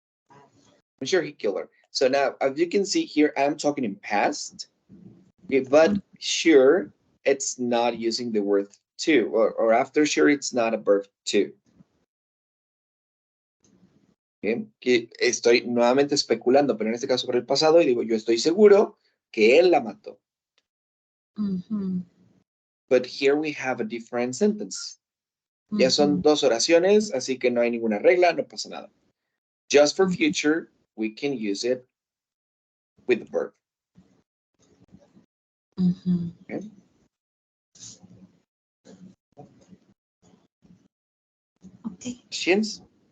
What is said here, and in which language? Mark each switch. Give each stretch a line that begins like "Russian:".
English: I'm sure he killed her. So now, as you can see here, I'm talking in past, okay, but sure, it's not using the word to, or after sure, it's not a verb to. Okay.
Spanish: Que estoy nuevamente especulando, pero en este caso por el pasado, y digo, yo estoy seguro que él la mató. Mm-hmm.
English: But here we have a different sentence.
Spanish: Ya son dos oraciones, así que no hay ninguna regla, no pasa nada.
English: Just for future, we can use it with the verb. Mm-hmm. Okay. Okay. Questions?